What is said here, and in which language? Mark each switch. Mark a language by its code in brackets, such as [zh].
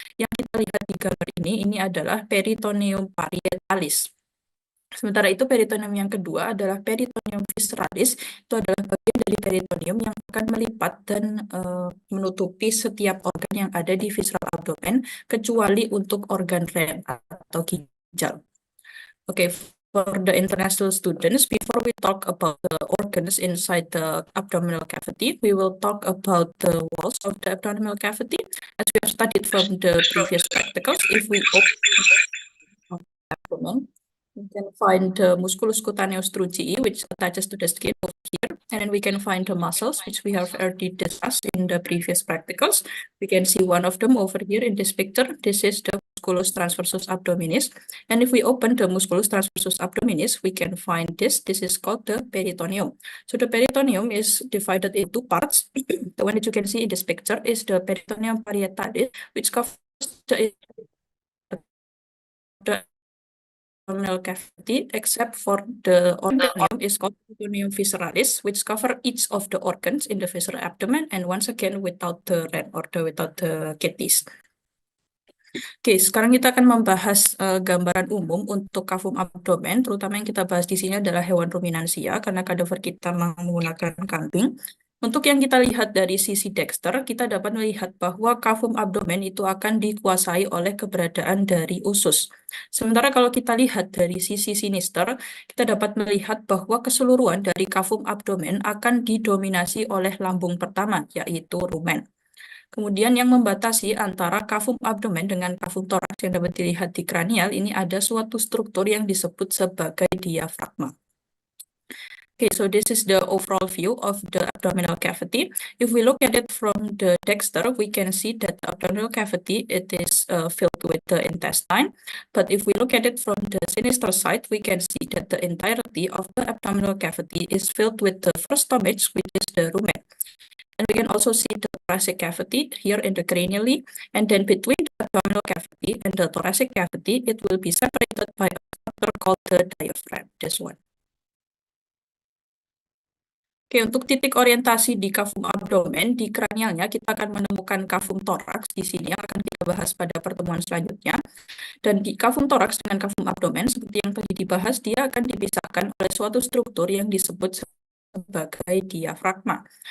[id] Yang kita lihat di gambar ini adalah peritoneum parietalis. Sementara itu peritoneum yang kedua adalah peritoneum visceralis. Itu adalah bagian dari peritoneum yang akan melipat dan menutupi setiap organ yang ada di visceral abdomen kecuali untuk organ ren atau ginjal. [en] Okay, for the international students, before we talk about the organs inside the abdominal cavity, we will talk about the walls of the abdominal cavity. As we have studied from the previous practicals, if we open the abdomen, we can find the musculus cutaneus truncii, which attaches to the skin over here, and then we can find the muscles, which we have already discussed in the previous practicals. We can see one of them over here in this picture. This is the musculus transversus abdominis, and if we open the musculus transversus abdominis, we can find this. This is called the peritoneum. So the peritoneum is divided into parts. The one that you can see in this picture is the peritoneum parietalis, which covers the abdominal cavity, except for the peritoneum is called peritoneum visceralis, which cover each of the organs in the visceral abdomen, and once again without the red or without the kidneys. [id] Oke, sekarang kita akan membahas gambaran umum untuk kafum abdomen, terutama yang kita bahas di sini adalah hewan ruminansia, karena kadaver kita menggunakan kambing. Untuk yang kita lihat dari sisi dexter, kita dapat melihat bahwa kafum abdomen itu akan dikuasai oleh keberadaan dari usus. Sementara kalau kita lihat dari sisi sinister, kita dapat melihat bahwa keseluruhan dari kafum abdomen akan didominasi oleh lambung pertama, yaitu rumen. Kemudian yang membatasi antara kafum abdomen dengan kafum toraks yang dapat dilihat di kranial, ini ada suatu struktur yang disebut sebagai diafragma. [en] Okay, so this is the overall view of the abdominal cavity. If we look at it from the dexter, we can see that the abdominal cavity, it is filled with the intestine. But if we look at it from the sinister side, we can see that the entirety of the abdominal cavity is filled with the first stomach, which is the rumen. And we can also see the thoracic cavity here in the cranially, and then between the abdominal cavity and the thoracic cavity, it will be separated by a structure called the diaphragm, this one. [id] Oke, untuk titik orientasi di kafum abdomen, di kranialnya kita akan menemukan kafum toraks di sini yang akan kita bahas pada pertemuan selanjutnya. Dan di kafum toraks dengan kafum abdomen, seperti yang tadi dibahas, dia akan dipisahkan oleh suatu struktur yang disebut sebagai diafragma.